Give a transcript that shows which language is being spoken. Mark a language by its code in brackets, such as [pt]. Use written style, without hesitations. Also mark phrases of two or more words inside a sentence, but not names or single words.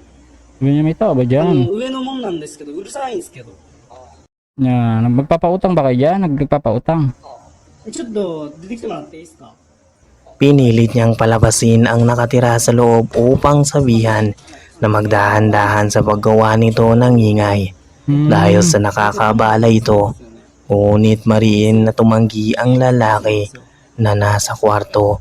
[tl] Sabi niya, may tao ba dyan? [ja] 上のもんなんですけど、うるさいんですけど、 [tl] Yan, magpapautang ba kayo dyan? Nagpapautang. [ja] ちょっと出てきてもらっていいですか？ [tl] Pinilit niyang palabasin ang nakatira sa loob upang sabihan na magdahan-dahan sa paggawa nito ng ingay. Dahil sa nakakabala ito, ngunit mariin na tumanggi ang lalaki na nasa kwarto.